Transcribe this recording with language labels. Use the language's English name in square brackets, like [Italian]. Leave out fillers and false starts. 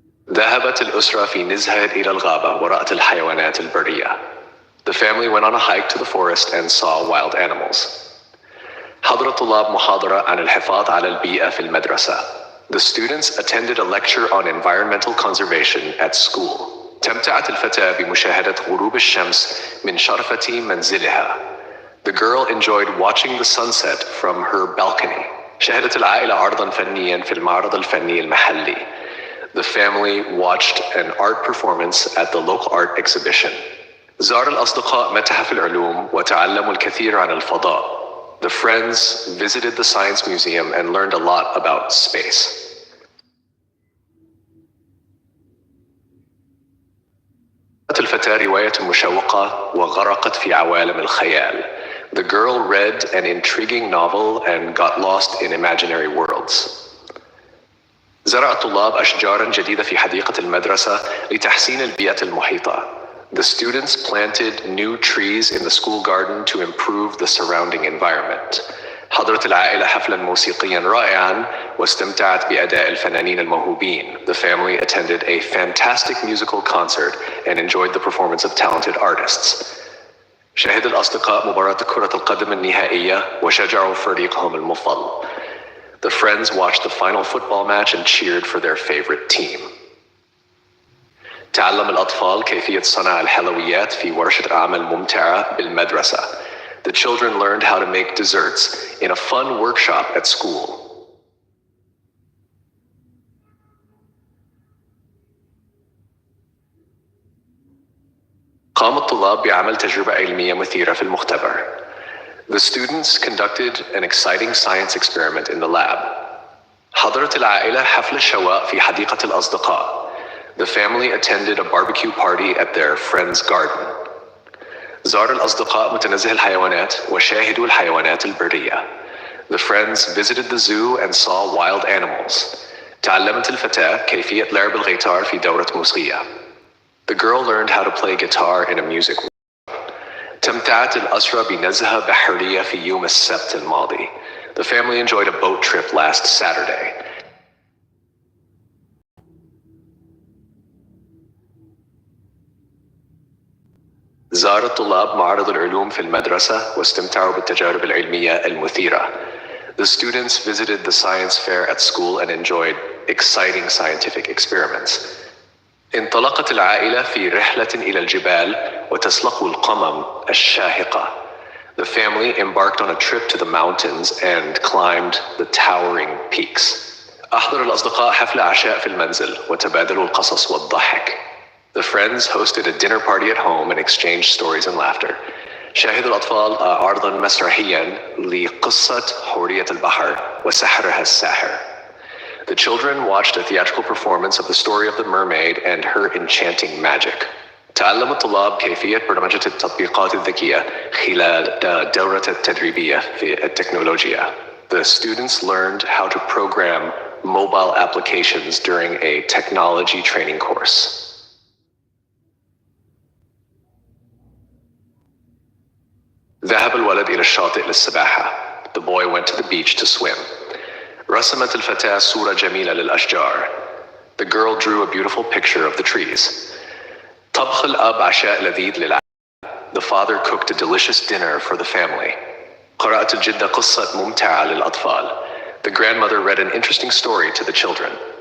[Arabic] ذهبت الأسرة في نزهة إلى الغابة ورأت الحيوانات البرية. [English] The family went on a hike to the forest and saw wild animals. [Arabic] حضر الطلاب محاضرة عن الحفاظ على البيئة في المدرسة. [English] The students attended a lecture on environmental conservation at school. [Arabic] تمتعت الفتاة بمشاهدة غروب الشمس من شرفة منزلها. [English] The girl enjoyed watching the sunset from her balcony. [Arabic] شاهدت العائلة عرضاً فنياً في المعرض الفني المحلي. [English] The family watched an art performance at the local art exhibition. [Arabic] زار الأصدقاء متحف العلوم وتعلموا الكثير عن الفضاء. [English] The friends visited the Science Museum and learned a lot about space. [Arabic] قرأت الفتاة رواية مشوقة وغرقت في عوالم الخيال. [English] The girl read an intriguing novel and got lost in imaginary worlds. [Arabic] زرع الطلاب أشجاراً جديدة في حديقة المدرسة لتحسين البيئة المحيطة. [English] The students planted new trees in the school garden to improve the surrounding environment. [Arabic] حضرت العائلة حفلاً موسيقياً رائعاً واستمتعت بأداء الفنانين الموهوبين. [English] The family attended a fantastic musical concert and enjoyed the performance of talented artists. [Arabic] شاهد الأصدقاء مباراة كرة القدم النهائية وشجعوا فريقهم المفضل. [English] The friends watched the final football match and cheered for their favorite team. [Arabic] تعلم الأطفال كيفية صنع الحلويات في ورشة أعمال ممتعة بالمدرسة. [English] The children learned how to make desserts in a fun workshop at school. [Arabic] قام الطلاب بعمل تجربة علمية مثيرة في المختبر. [English] The students conducted an exciting science experiment in the lab. [Arabic] حضرت العائلة حفل الشواء في حديقة الأصدقاء. [English] The family attended a barbecue party at their friend's garden. [Arabic] زار الأصدقاء متنزه الحيوانات وشاهدوا الحيوانات البرية. [English] The friends visited the zoo and saw wild animals. [Arabic] تعلمت الفتاة كيفية لعب الغيتار في دورة موسيقية. [English] The girl learned how to play guitar in a music workshop. [Arabic] تمتعت الأسرة بنزهة بحرية في يوم السبت الماضي. [English] The family enjoyed a boat trip last Saturday. [Arabic] زار الطلاب معرض العلوم في المدرسة واستمتعوا بالتجارب العلمية المثيرة. [English] The students visited the science fair at school and enjoyed exciting scientific experiments. [Arabic] انطلقت العائلة في رحلة إلى الجبال وتسلق القمم الشاهقة. [English] The family embarked on a trip to the mountains and climbed the towering peaks. [Arabic] أحضر الأصدقاء حفل عشاء في المنزل وتبادلوا القصص والضحك. [English] The friends hosted a dinner party at home and exchanged stories and laughter. [Arabic] شاهد الأطفال عرضاً مسرحياً لقصة حورية البحر وسحرها الساحر. [English] The children watched a theatrical performance of the story of the mermaid and her enchanting magic. [Arabic] تعلم الطلاب كيفية برمجة التطبيقات الذكية خلال الدورة التدريبية في التكنولوجيا. [English] The students learned how to program mobile applications during a technology training course. [Arabic] ذهب الولد إلى الشاطئ للسباحة. [English] The boy went to the beach to swim. [Arabic] رسمت الفتاة صورة جميلة للأشجار. [English] The girl drew a beautiful picture of the trees. [Arabic] طبخ الأب عشاء لذيذ للعائلة. [English] The father cooked a delicious dinner for the family. [Arabic] قرأت الجدة قصة ممتعة للأطفال. [English] The grandmother read an interesting story to the children.